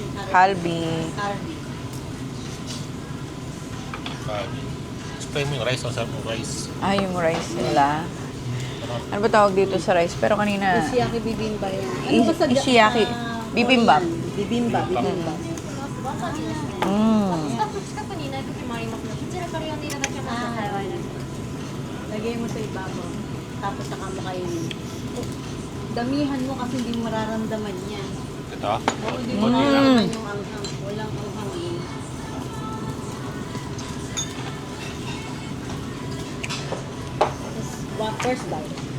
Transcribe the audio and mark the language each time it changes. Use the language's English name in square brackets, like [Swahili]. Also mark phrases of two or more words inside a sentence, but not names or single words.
[Filipino] kalbi? Carby. Explain mo yung rice. Ang sarap ng rice. Ah, yung rice nila. Ano ba tawag dito sa rice? Pero kanina, Ishiyaki bibimba yan. Ano ba sa Ishiyaki. Bibimbap. Korean? Bibimbap. Bibimbap. [Japanese] うんスタッフ近くにいない時もありますので、そちらから呼んでいただけますと幸いです。 [Filipino] Lagay mo sa ibabaw. Tapos saka mo kainin. Damihan mo kasi hindi mo mararamdaman yan. Ito? Oo, hindi mo mararamdaman yung anghang. Walang anghang eh. Tapos, [English] first bite.